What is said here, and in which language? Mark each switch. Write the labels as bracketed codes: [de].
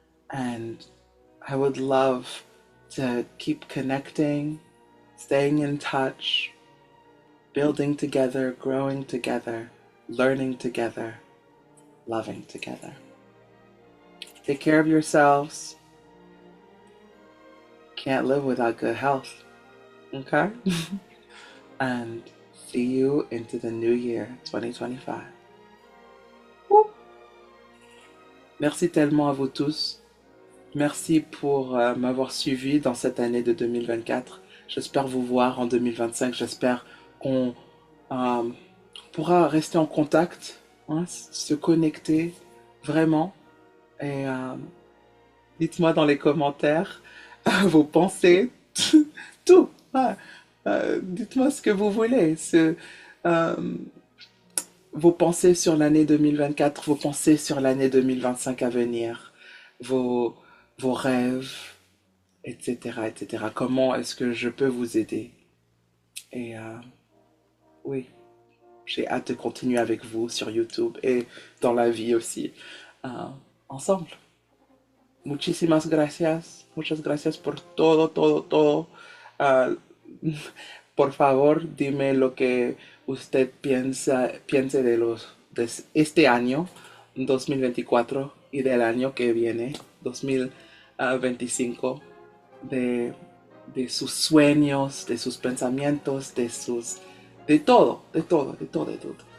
[en] And I would love to keep connecting, staying in touch, building together, growing together, learning together, loving together. Take care of yourselves. Can't live without good health. Okay? And see you into the new year, 2025. Woo. [fr] Merci tellement à vous tous. Merci pour m'avoir suivi dans cette année de 2024. J'espère vous voir en 2025. J'espère qu'on on pourra rester en contact, hein, se connecter vraiment. Et dites-moi dans les commentaires vos pensées, tout. Ouais. Dites-moi ce que vous voulez. Euh, Vos pensées sur l'année 2024, vos pensées sur l'année 2025 à venir, vos, vos rêves, etc., etc. Comment est-ce que je peux vous aider? Et oui, j'ai hâte de continuer avec vous sur YouTube et dans la vie aussi, euh, ensemble. [es] Muchísimas gracias, muchas gracias por todo, todo, todo. Uh, por favor, dime lo que usted piense de de este año 2024 y del año que viene 2025, de, de sus sueños, de sus pensamientos, de todo, de todo, de todo, de todo.